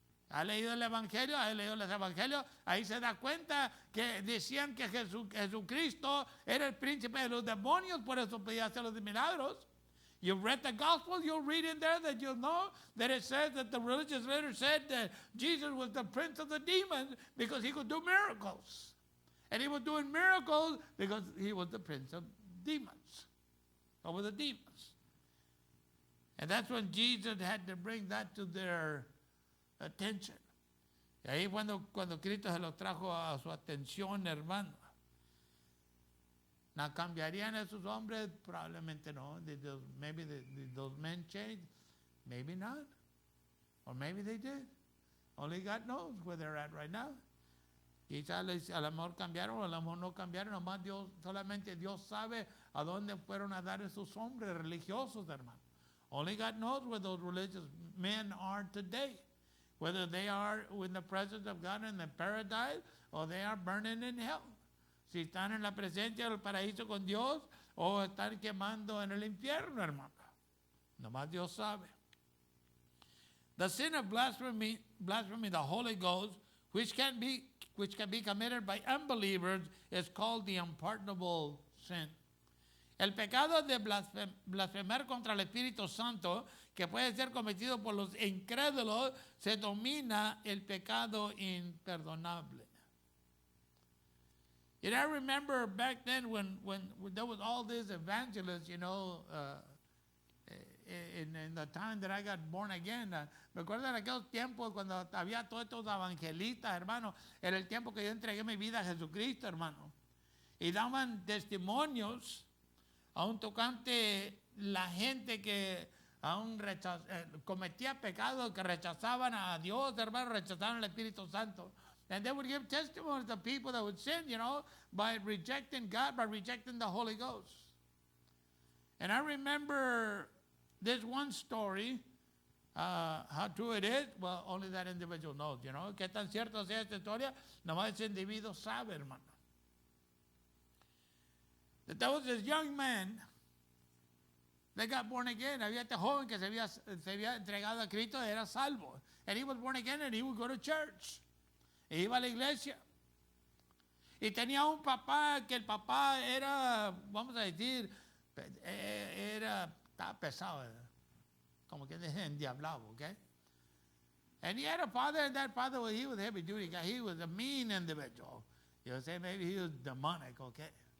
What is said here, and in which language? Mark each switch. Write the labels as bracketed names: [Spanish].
[Spanish] ¿Ha leído el Evangelio? ¿Ha leído los Evangelios? Ahí se da cuenta que decían que Jesucristo era el príncipe de los demonios, por eso podía hacer los milagros. [English] You've read the Gospel, you'll read in there that you'll know that it says that the religious leaders said that Jesus was the prince of the demons because he could do miracles. And he was doing miracles because he was the prince of demons, over the demons. And that's when Jesus had to bring that to their attention. [Spanish] Y ahí cuando Cristo se lo trajo a su atención, hermano. ¿No cambiarían esos hombres? Probablemente no. [English] Maybe those men changed. Maybe not. Or maybe they did. Only God knows where they're at right now. [Spanish] Quizás a lo mejor cambiaron o a lo mejor no cambiaron. Nomás Dios, solamente Dios sabe a dónde fueron a dar esos hombres religiosos, hermano. [English] Only God knows where those religious men are today. Whether they are in the presence of God in the paradise or they are burning in hell. [Spanish] Si están en la presencia del paraíso con Dios o están quemando en el infierno, hermano. Nomás Dios sabe. [English] The sin of blasphemy the Holy Ghost, which can be committed by unbelievers, is called the unpardonable sin. [Spanish] El pecado de blasfemar contra el Espíritu Santo, que puede ser cometido por los incrédulos, se denomina el pecado imperdonable. [English] And I remember back then when there was all these evangelists, you know, in the time that I got born again. [Spanish] Me acuerdo en aquellos tiempos cuando había todos estos evangelistas, hermano, en el tiempo que yo entregué mi vida a Jesucristo, hermano. Y daban testimonios aún tocante la gente que aún cometía pecados, que rechazaban a Dios, hermano, rechazaban al Espíritu Santo. [English] And they would give testimony to people that would sin, you know, by rejecting God, by rejecting the Holy Ghost. And I remember this one story, how true it is, well, only that individual knows, you know. [Spanish] Qué tan cierto sea esta historia, nomás ese individuo sabe, hermano. [English] That there was this young man that got born again. [Spanish] Había este joven que se había entregado a Cristo, era salvo. [English] And he was born again and he would go to church. [Spanish] E iba a la iglesia. Y tenía un papá que el papá era, vamos a decir, estaba pesado, como que endiablado, okay? [English] And he had a father, and that father, he was a heavy duty guy. He was a mean individual. You know, say maybe he was demonic, okay?